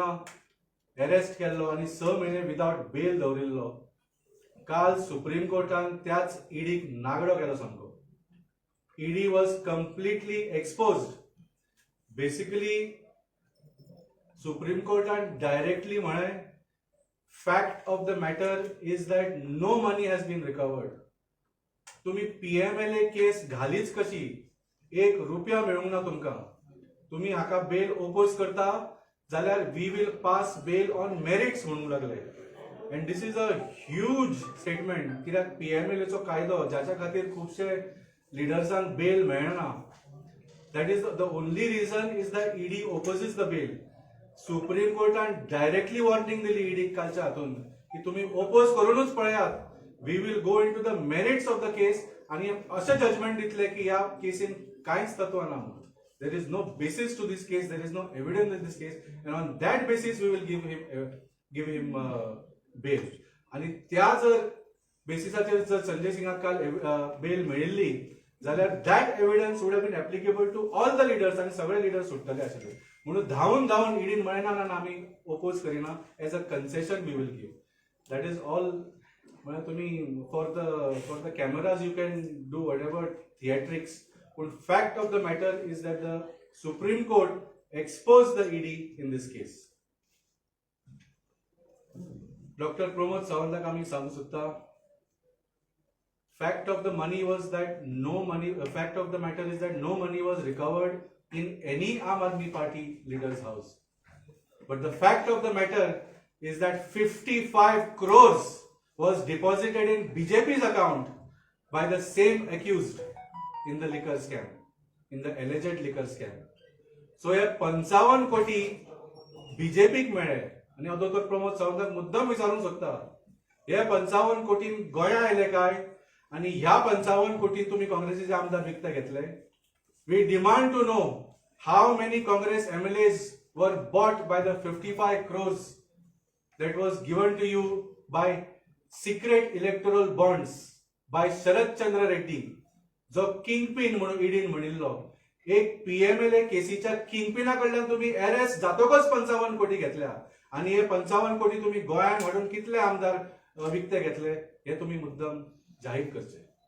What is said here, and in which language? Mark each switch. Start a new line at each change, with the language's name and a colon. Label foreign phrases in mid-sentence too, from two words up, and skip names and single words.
Konkani: अरेस्ट केल्लो आनी 6 म्हयने
English: without bail
Konkani: दवरिल्लो काल सुप्रीम कोर्टान त्याच ईडीक नागडो केलो सामको
English: ED was completely exposed basically
Konkani: सुप्रीम कोर्टान डायरेक्टली म्हळें
English: fact of the matter is that no money has been recovered
Konkani: तुम्ही पीएमएलए केस घालीच कशी 1 रुपया मेळूंक ना तुमकां तुम्ही हाका
English: bail oppose
Konkani: करता जाल्यार
English: we will pass bail on merits
Konkani: म्हणूंक लागले
English: and this is a huge statement
Konkani: कित्याक पीएमएलएचो कायदो ज्याच्या खातीर खुबशे लिडर्सांक बेल मेळना.
English: That is the only reason is that ED opposes the bill.
Konkani: सुप्रीम कोर्टान
English: directly warning
Konkani: दिली ईडी कालच्या हातून की तुम्ही ओपोज करूनच पळयात.
English: We will go into the merits of the case
Konkani: आणि असे जजमेंट दितले की ह्या केसीन कांयच तत्व ना.
English: There is no basis to this case, there is no evidence in this case, and on that basis we will give him bail.
Konkani: आणि त्या जर बेसिसाचेर जर संजय सिंगाक काल बेल मेळिल्ली जाल्यार
English: that evidence would have been applicable to all the leaders
Konkani: आणि सगळे लिडर्स सुटतले आशिल्ले. म्हणून धांवन ईडीन म्हळेना ना आमी ओपोज करिना.
English: As a concession we will give. That is all.
Konkani: म्हणजे तुम्ही
English: for the cameras you can do whatever theatrics, पण fact of the matter is that the Supreme Court exposed the ED in this case.
Konkani: डॉक्टर प्रमोद सावंताक आमी सांगूंक सोदता,
English: fact of the money was that no money, fact of the matter is that no money was recovered in any Aam Aadmi Party leader's house. But the fact of the matter is that 55 crores was deposited in BJP's account by the same accused in the liquor scam, in the alleged liquor scam.
Konkani: So हे 55 कोटी बीजेपीक मेळ्ळे. आणि हांव डॉक्टर प्रमोद सावंताक मुद्दाम विचारूंक सोदता, हे 55 कोटीन गोंया आयले काय आणि ह्या 55 कोटीन तुम्ही काँग्रेसीचे आमदार विकते घेतले?
English: We demand to know how many Congress MLAs were bought by the 55 crores that was given to you by secret electoral bonds by शरद चंद्र रेड्डी,
Konkani: जो किंगपिन म्हणून ईडीन म्हणिल्लो. एक पीएमएलए केसीच्या किंगपिना कडल्यान तुम्ही अरेस्ट जातकच 55 कोटी घेतल्या आणि हे 55 कोटी तुम्ही गोंयांत हाडून कितले आमदार विकते घेतले हे तुम्ही मुद्दाम जाहीर करचे.